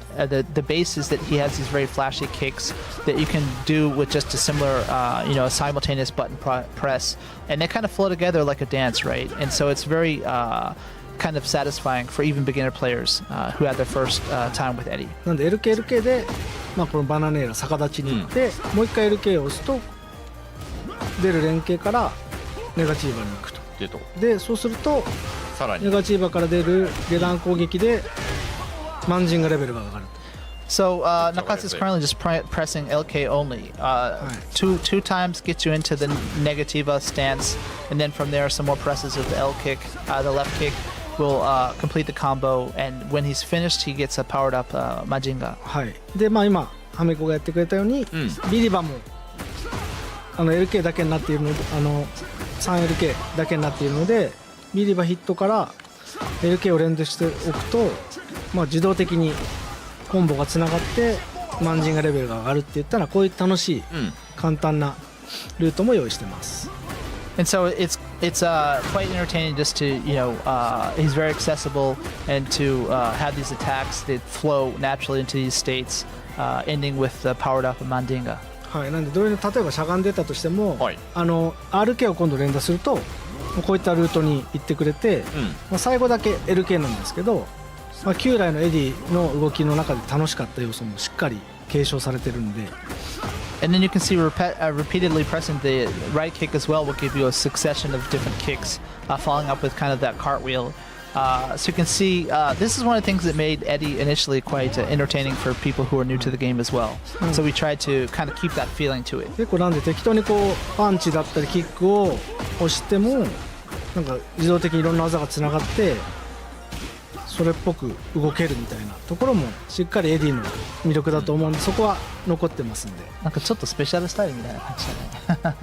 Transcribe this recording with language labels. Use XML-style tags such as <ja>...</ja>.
<en>The base is that he has these very flashy kicks that you can do with just a similar, a simultaneous button press, and they kind of flow together like a dance, right? And so it's very kind of satisfying for even beginner players who had their first time with Eddy.</en> <ja>なんで LKLK で、まあ、このバナネーラ逆立ちに行って、もう一回 LK を押すと出る連携からネガチーバに行くと。でそうするとさらにネガチーバから出る下段攻撃でマンジンがレベルが上がる。</ja> <en>So Nakatsu is currently just pressing LK only. Two times gets you into the negativa stance, and then from there some more presses of the L kick, the left kick will complete the combo, and when he's finished he gets a powered up Majinga.</en> <ja>はい。でまあ今ハメコがやってくれたように、ビリバもLK だけになっているので3LK だけになっているのでビリバヒットから LK を連動しておくと、まあ、自動的にコンボがつながってマンジンがレベルが上がるって言ったらこういう楽しい、簡単なルートも用意してます。</ja> <en>And so it's quite entertaining just to he's very accessible and to have these attacks that flow naturally into these states, ending with the powered up Mandinga.</en> <ja>はい、なんでどういう例えばしゃがんでたとしても、はい、 RK を今度連打するとこういったルートに行ってくれて、まあ、最後だけ LK なんですけど、まあ、旧来のエディの動きの中で楽しかった要素もしっかり継承されてるんで。</ja> <en>And then you can see repeatedly pressing the right kick as well will give you a succession of different kicks, following up with kind of that cartwheel. So you can see this is one of the things that made Eddy initially quite entertaining for people who are new to the game as well. So we tried to kind of keep that feeling to it.</en> <ja>結構なんで適当にこうパンチだったりキックを押してもなんか自動的にいろんな技がつながってそれっぽく動けるみたいなところもしっかりエディの魅力だと思うんでそこは残ってますんで。なんかちょっとスペシャルスタイルみたいな感じだね。</ja>